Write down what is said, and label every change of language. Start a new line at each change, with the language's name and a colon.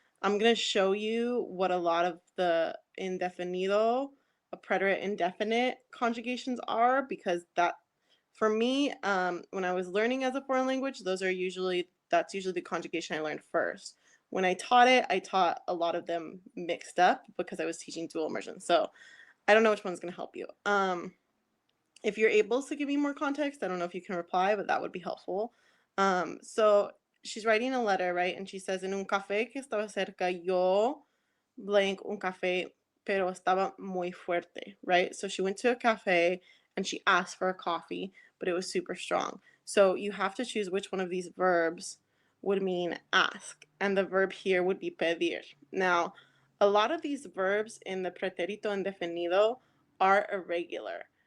English: I'm gonna show you what a lot of the indefinido, a preterite indefinite conjugations are because that for me, when I was learning as a foreign language, that's usually the conjugation I learned first. When I taught it, I taught a lot of them mixed up because I was teaching dual immersion. So I don't know which one's gonna help you. If you're able to give me more context, I don't know if you can reply, but that would be helpful. So she's writing a letter, right? And she says,
Spanish: en un café que estaba cerca, yo blank un café, pero estaba muy fuerte, right?
English: So she went to a cafe and she asked for a coffee, but it was super strong. So you have to choose which one of these verbs would mean ask. And the verb here would be pedir. Now, a lot of these verbs in the pretérito indefinido are irregular.